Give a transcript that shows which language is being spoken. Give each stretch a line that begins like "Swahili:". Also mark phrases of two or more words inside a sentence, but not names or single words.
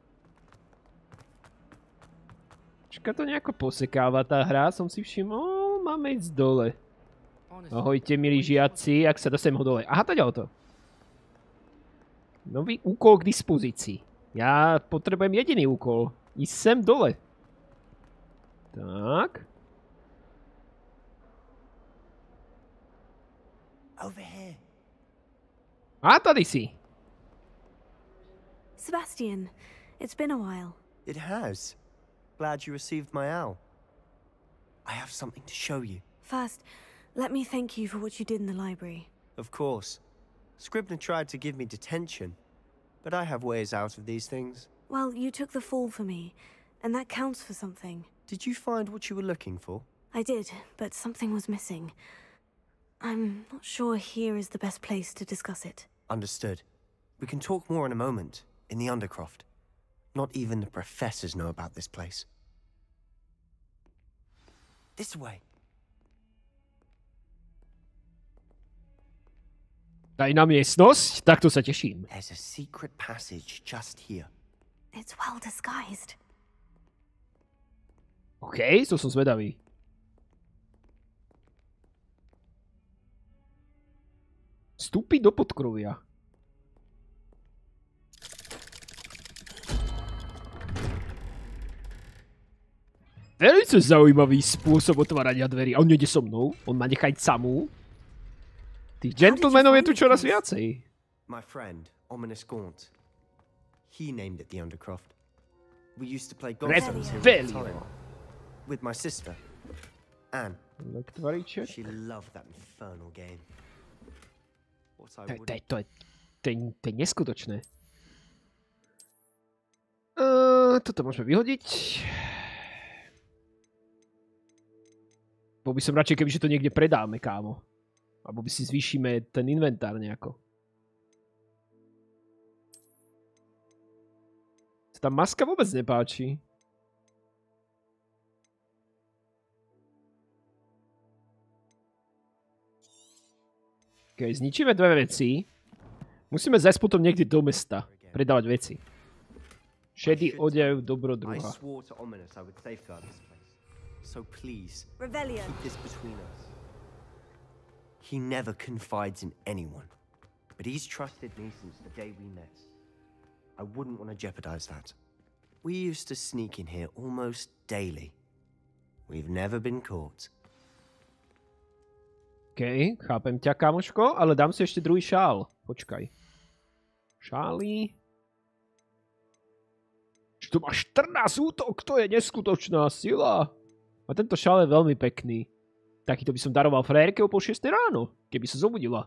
Slovak: Čaká to nejako posekáva tá hra, som si všimol, máme ísť dole. Ahojte, milí žiaci, ak sa dostanem ho dole. Aha, taďal to. Nový úkol k dispozícii. Ja potrebujem jediný úkol. Ísť sem dole. Tak.
English: Over here.
Czech: A tady si.
English: Sebastian, it's been a while. It has. Glad you received my owl. I have something to show you. First, let me thank you for what you did in the library. Of course. Scribner tried to give me detention, but I have ways out of these things. Well, you took the fall for me, and that counts for something. Did you find what you were looking for? I did, but something was missing. I'm not sure here is the best place to discuss it. Understood. We can talk more in a moment, in the Undercroft. Not even the professors know about this place. This way.
Slovak: Tajná miestnosť? Tak to sa teším.
English: There's a secret passage just here. It's well disguised.
Slovak: OK, to som zvedavý. Vstúpiť do podkrovia. Veľmi zaujímavý spôsob otvárania dverí. A on nejde so mnou? On ma nechať samú? Tých gentlemanov je tu čoraz viacej.
English: My friend, Ominous Gaunt. He named it the Undercroft. We used to play golf here all the time. With my sister, Anne. She loved that infernal game.
Slovak: To je neskutočné. Toto môžeme vyhodiť. Bol by som radšej, kebyže to niekde predáme, kámo. Alebo by si zvýšime ten inventár nejako. Tá maska vôbec nepáči. OK, zničíme dve veci. Musíme zajsť potom niekde do mesta. Predávať veci. Šedý odev, dobrodruha.
English: So please, keep this between us. He never confides in anyone, but he's trusted me since the day we met. I wouldn't want to jeopardize that. We used to sneak in here almost daily. We've never been caught.
Slovak: OK, chápem ťa, kamoško, ale dám si ešte druhý šál. Počkaj. Šály. Čo to má 14 útok, to je neskutočná sila. A tento šál je veľmi pekný. Takýto by som daroval frérke o 5:30 ráno, keby sa zobudila.